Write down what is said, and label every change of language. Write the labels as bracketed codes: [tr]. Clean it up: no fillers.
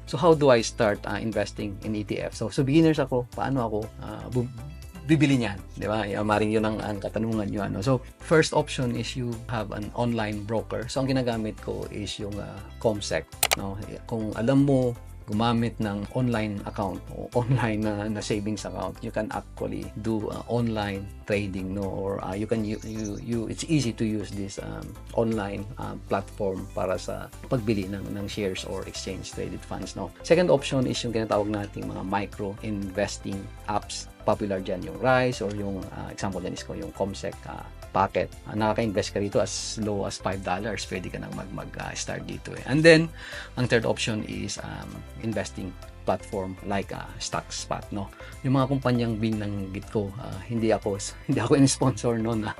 [en] So how do I start investing in ETF? [tl] So beginners ako, paano ako bibili niyan, di ba? Maring yun ang katanungan nyo, ano? [en] So first option is you have an online broker. [tl] So ang ginagamit ko is yung Comsec, no? Kung alam mo gumamit ng online account o online na savings account, [en] you can actually do online trading, [tl] no? [en] Or you can it's easy to use this online platform [tl] para sa pagbili ng shares [en] or exchange traded funds, no? Second option is yung tinatawag nating mga micro investing apps. [tl] Popular dyan yung Rise, or yung example dyan is ko yung Comsec Pocket. Nakaka-invest ka rito as low as $5. Pwede ka nang mag-start dito, eh. [en] And then ang third option is investing platform like StockSpot, no? [tl] Yung mga kumpanyang binanggit ko, hindi ako in sponsor noon.